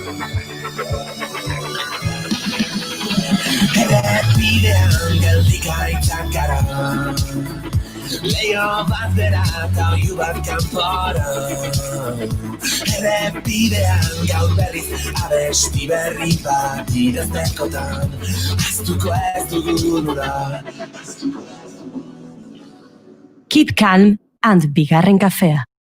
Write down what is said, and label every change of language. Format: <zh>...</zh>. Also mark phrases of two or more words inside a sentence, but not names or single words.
<eu>Errepidean geldikaitzak gara. Leio bat bera eta oiu bat kanpora. Errepidean gaur berriz abesti berri bat idaztekotan. Aztuko ez dugun ura.</eu> <en>Keep calm and</en> <eu>bigarren kafea.</eu>